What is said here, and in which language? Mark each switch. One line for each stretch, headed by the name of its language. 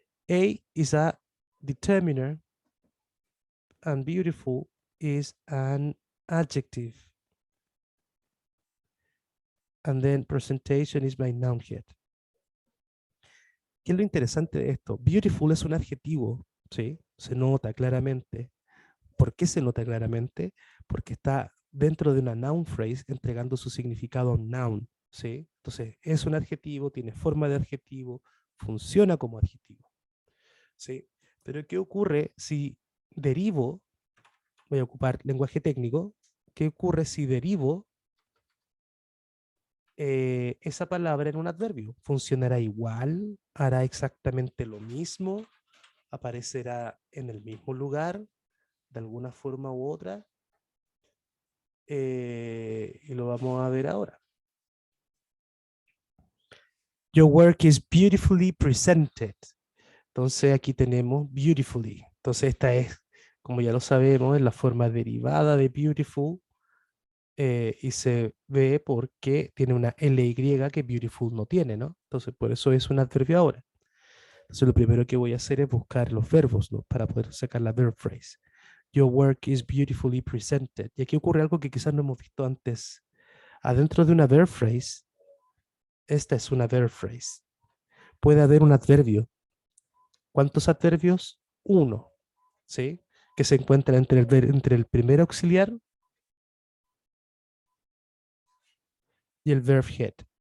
English: A is a determiner, and beautiful is an adjective. And then presentation is my noun head.
Spanish: ¿Qué es lo interesante de esto? Beautiful es un adjetivo, ¿sí? Se nota claramente, ¿Por qué se nota claramente? Porque está dentro de una noun phrase entregando su significado a un noun, ¿sí? Entonces, es un adjetivo, tiene forma de adjetivo, funciona como adjetivo, ¿sí? Pero ¿qué ocurre si derivo, voy a ocupar lenguaje técnico, qué ocurre si derivo esa palabra en un adverbio? ¿Funcionará igual? ¿Hará exactamente lo mismo? ¿Aparecerá en el mismo lugar de alguna forma u otra? Y lo vamos a ver ahora.
English: Your work is beautifully presented.
Spanish: Entonces aquí tenemos beautifully. Entonces esta es, como ya lo sabemos, es la forma derivada de beautiful y se ve porque tiene una ly que beautiful no tiene, ¿no? Entonces por eso es un adverbio ahora. Entonces lo primero que voy a hacer es buscar los verbos, ¿no? Para poder sacar la verb phrase.
English: Your work is beautifully presented.
Spanish: Y aquí ocurre algo que quizás no hemos visto antes. Adentro de una verb phrase, esta es una verb phrase. Puede haber un adverbio. ¿Cuántos adverbios? Uno, ¿sí? Que se encuentra entre el primer auxiliar y el verb head.